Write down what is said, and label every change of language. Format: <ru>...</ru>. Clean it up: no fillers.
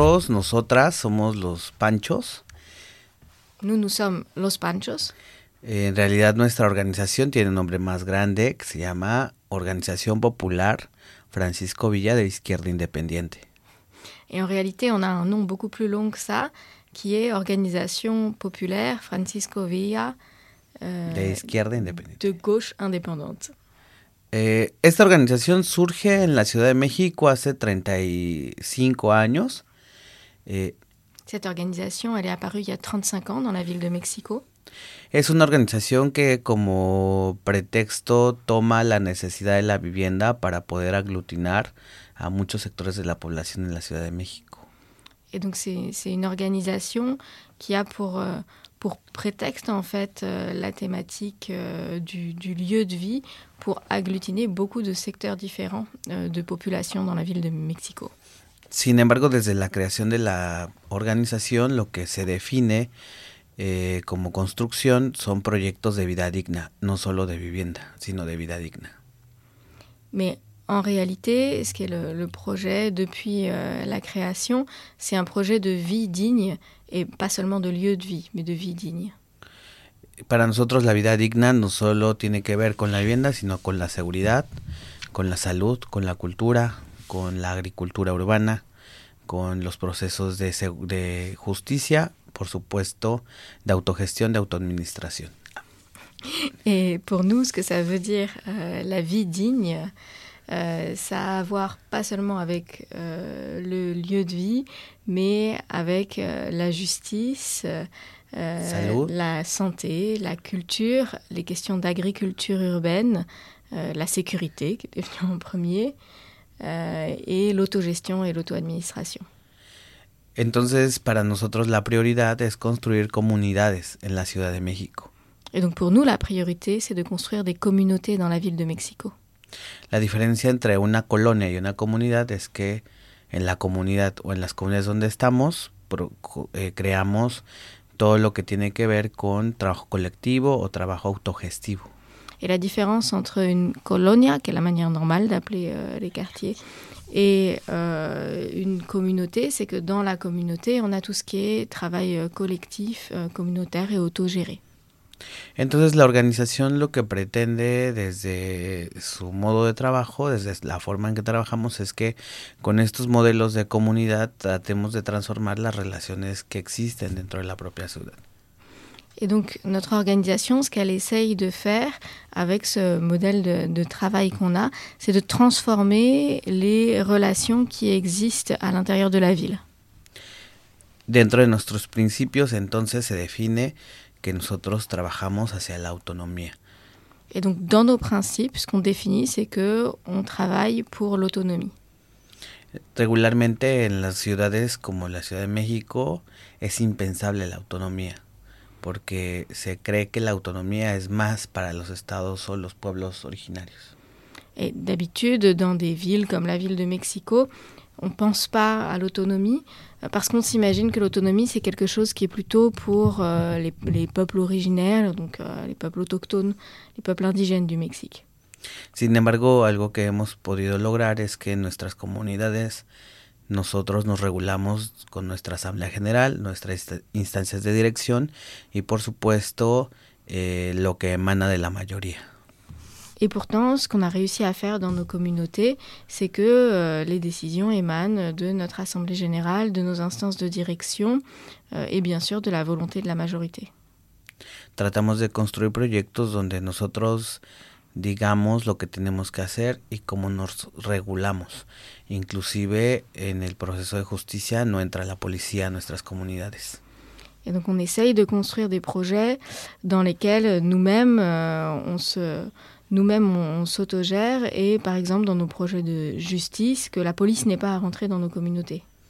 <es>Nosotras somos los Panchos.</es> <fr>Nous sommes los Panchos.</fr> <es>En realidad nuestra organización tiene un nombre más grande que se llama Organización Popular Francisco Villa de Izquierda Independiente.</es> <fr>Et en réalité on a un nom beaucoup plus long que ça, qui est Organización Popular Francisco Villa</fr> <es>de Izquierda Independiente.</es> <fr>De gauche indépendante.</fr> <es>Esta organización surge en la Ciudad de México hace 35 años. Esta organización</es> <fr>elle est apparue il y a 35 ans dans la ville de México.</fr> <es>Es una organización que como pretexto toma la necesidad de la vivienda para poder aglutinar a muchos sectores de la población en la Ciudad de México.</es> <fr>Et donc c'est une organisation qui a pour prétexte en fait la thématique du lieu de vie pour agglutiner beaucoup de secteurs différents de population dans la ville de Mexico.</fr> <es>Sin embargo, desde la creación de la organización, lo que se define como construcción son proyectos de vida digna, no solo de vivienda, sino de vida digna.</es> <fr>Mais en réalité, ce qui est le projet depuis la création, c'est un projet de vie digne et pas seulement de lieu de vie, mais de vie digne.</fr> <es>Para nosotros la vida digna no solo tiene que ver con la vivienda, sino con la seguridad, con la salud, con la cultura, con la agricultura urbana, con los procesos de justicia, por supuesto, de autogestión, de autoadministración.</es> <fr>Et pour nous, ce que ça veut dire la vie digne, ça a à voir pas seulement avec le lieu de vie, mais avec la justice, la santé, la culture, les questions d'agriculture urbaine, la sécurité qui est devenue en premier, et l'autogestion et l'auto-administration.</fr> <es>Entonces, para nosotros la prioridad es construir comunidades en la Ciudad de México.</es> <fr>Et donc pour nous la priorité c'est de construire des communautés dans la ville de Mexico.</fr> <es>La diferencia entre una colonia y una comunidad es que en la comunidad o en las comunidades donde estamos creamos todo lo que tiene que ver con trabajo colectivo o trabajo autogestivo.</es> <fr>Et la différence entre une colonia, qui est la manière normale d'appeler les quartiers, et une communauté, c'est que dans la communauté, on a tout ce qui est travail collectif, communautaire et autogéré.</fr> <es>Entonces la organización lo que pretende desde su modo de trabajo, desde la forma en que trabajamos, es que con estos modelos de comunidad tratemos de transformar las relaciones que existen dentro de la propia ciudad.</es> <fr>Et donc notre organisation, ce qu'elle essaye de faire avec ce modèle de travail qu'on a, c'est de transformer les relations qui existent à l'intérieur de la ville.</fr> <es>Dentro de nuestros principios, entonces se define que nosotros trabajamos hacia la autonomía.</es> <fr>Et donc dans nos principes, ce qu'on définit, c'est que on travaille pour l'autonomie. Régulièrement,</fr> <es>en las ciudades como la Ciudad de México, es impensable la autonomía. Porque se cree que la autonomía es más para los estados o los pueblos originarios.</es> <fr>Et d'habitude, dans des villes comme la ville de Mexico, on pense pas à l'autonomie parce qu'on s'imagine que l'autonomie c'est quelque chose qui est plutôt pour les peuples originaires, donc les peuples autochtones, les peuples indigènes du Mexique.</fr> <es>Sin embargo, algo que hemos podido lograr es que nuestras comunidades nosotros nos regulamos con nuestra asamblea general, nuestras instancias de dirección y, por supuesto, lo que emana de la mayoría.</es> <fr>Et pourtant, ce qu'on a réussi à faire dans nos communautés, c'est que les décisions émanent de notre assemblée générale, de nos instances de direction et bien sûr de la volonté de la majorité.</fr> <es>Tratamos de construir proyectos donde nosotros digamos lo que tenemos que hacer y cómo nos regulamos. Inclusive en el proceso de justicia no entra la policía a nuestras comunidades.</es> <fr>Et donc on essaye de construire des projets dans lesquels nous-mêmes on s'autogère et par exemple dans nos projets de justice que la police n'est pas à rentrer dans nos communautés.</fr>